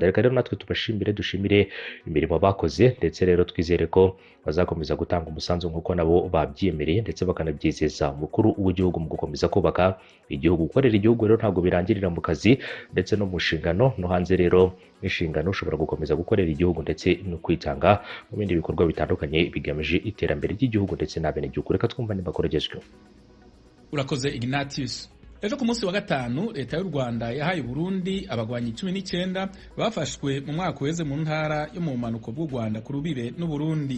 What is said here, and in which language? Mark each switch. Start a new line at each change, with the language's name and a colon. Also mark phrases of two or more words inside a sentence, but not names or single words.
Kinyarwanda: Reka rero natwe tubashimire, dushimire imirimo bakoze ndetse rero twizere ko bazakomeza gutanga umusanzu nk'uko nabo babyiyemereye ndetse bakanabyizeza umukuru w'igihugu mu gukomeza kubaka igihugu. Gukorera igihugu rero ntabwo birangirira mu kazi ndetse no mu nshingano no hanze rero n'inshingano, ushobora gukomeza gukorera igihugu ndetse no kwitanga mu bindi bikorwa bitandukanye bigamije iterambere ry'igihugu ndetse n'abenegihugu. Reka twumva n'amakuru agezweho. Urakoze Ignatius. Ejo ku munsi wa gatanu leta y'u Rwanda yahaye Burundi abagwanyi 19 bafashwe mu mwaka weze mu ntara yo mu manuko bw'u Rwanda ku rubibe n'u Burundi.